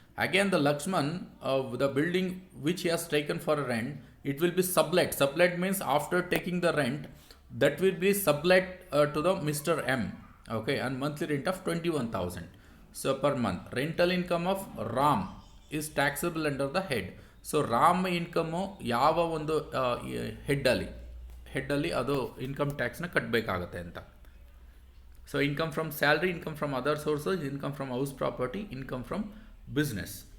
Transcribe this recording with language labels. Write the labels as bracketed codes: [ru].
[en] Again the Lakshman, the building which he has taken for a rent, it will be sublet. Sublet means after taking the rent, that will be sublet to the Mr. M, okay, and monthly rent of 21,000. So per month. Rental income of Ram is taxable under the head. So Ram income [kn] ಯಾವ ಒಂದು ಹೆಡ್ಡಲ್ಲಿ ಅದು income ಟ್ಯಾಕ್ಸ್ನ ಕಟ್ಟಬೇಕಾಗತ್ತೆ ಅಂತ. [en] So income from salary, income from other sources, income from house property, income from business.